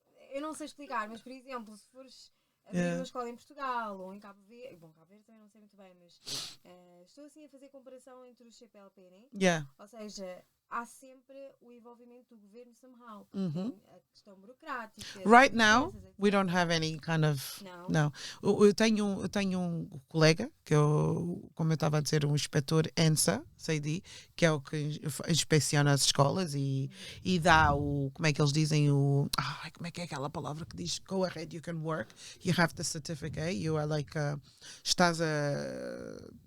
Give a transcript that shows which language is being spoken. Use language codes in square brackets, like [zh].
[pt] Eu não sei explicar, mas por exemplo, se fores abrir uma escola em Portugal ou em Cabo Verde, bom, Cabo Verde também não sei muito bem, mas estou assim a fazer comparação entre os CPLP, né? Ou seja, há sempre o envolvimento do governo somehow. A questão burocrática. [en] Right now, we don't have any kind of... [pt] Não. Eu tenho um colega, que como eu estava a dizer, um inspetor ENSA, CID, que é o que inspeciona as escolas e dá como é que eles dizem, como é que é aquela palavra que diz, [en] go ahead, you can work, you have the certificate, you are like, [pt] estás a...